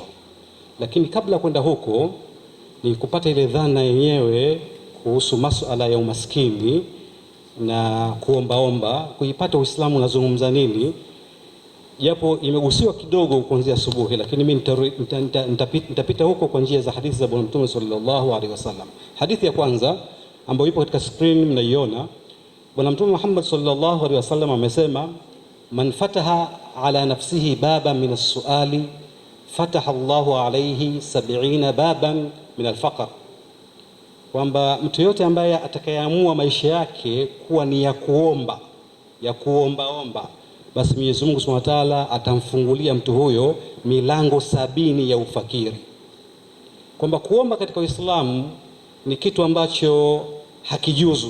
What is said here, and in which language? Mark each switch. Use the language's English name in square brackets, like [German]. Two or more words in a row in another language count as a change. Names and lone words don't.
[Swahili] Lakini kabla ya kwenda huko ni kupata ile dhana yenyewe kuhusu masuala ya umaskini na kuombaomba, kuipata Uislamu unazungumza nini, japo imegusiwa kidogo kuanzia asubuhi, lakini mimi nitapita huko kwa njia za hadithi za Bwana Mtume [Arabic] صلى الله عليه وسلم. [Swahili] Hadithi ya kwanza ambayo ipo katika screen mnaiona, Bwana Mtume Muhammad [Arabic] صلى الله عليه وسلم [Swahili] amesema, [Arabic] من فتح على نفسه بابا من السؤال فتح الله عليه 70 بابا من الفقر, [Swahili] kwamba mtu yote ambaye atakayeamua maisha yake kuwa ni ya kuomba, basi Mwenyezi Mungu [Arabic] سبحانه وتعالى [Swahili] atamfungulia mtu huyo milango 70 ya ufakiri. Kwamba kuomba katika Uislamu ni kitu ambacho hakijuzu.